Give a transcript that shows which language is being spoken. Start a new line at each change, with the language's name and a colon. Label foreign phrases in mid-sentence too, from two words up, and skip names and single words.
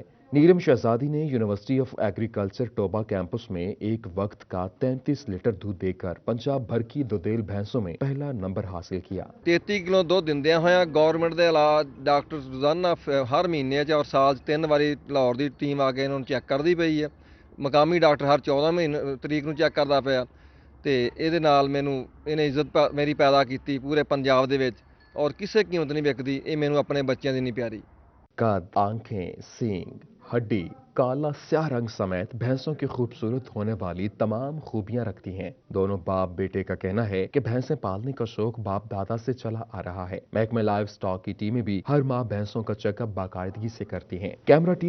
Urdu: نیلم شہزادی نے یونیورسٹی آف ایگریکلچر ٹوبا کیمپس میں ایک وقت کا 33 لیٹر دودھ دے کر پنجاب بھر کی دودھیل بھینسوں میں پہلا نمبر حاصل کیا۔
Punjabi: 33 کلو دودھ دندیا ہویا گورنمنٹ دے علاج ڈاکٹر روزانہ ہر مہینے اور سال 3 واری لاہور دی ٹیم آ کے انہوں چیک کردی پئی ہے۔ مقامی ڈاکٹر ہر 14 تاریخ نو چیک کردا پیا تے ਇਹਦੇ ਨਾਲ ਮੈਨੂੰ ਇਹਨੇ ਇੱਜ਼ਤ ਮੇਰੀ ਪੈਦਾ ਕੀਤੀ ਪੂਰੇ ਪੰਜਾਬ ਦੇ ਵਿੱਚ اور کسے قیمت نہیں وکدی، ਇਹ ਮੈਨੂੰ ਆਪਣੇ ਬੱਚਿਆਂ ਦੀ ਨਹੀਂ ਪਿਆਰੀ۔
Urdu: قد، آنکھیں، سینگ، ہڈی، کالا سیاہ رنگ سمیت بھینسوں کی خوبصورت ہونے والی تمام خوبیاں رکھتی ہیں۔ دونوں باپ بیٹے کا کہنا ہے کہ بھینسیں پالنے کا شوق باپ دادا سے چلا آ رہا ہے۔ محکمہ لائف سٹاک کی ٹیمیں بھی ہر ماہ بھینسوں کا چیک اپ باقاعدگی سے کرتی ہیں۔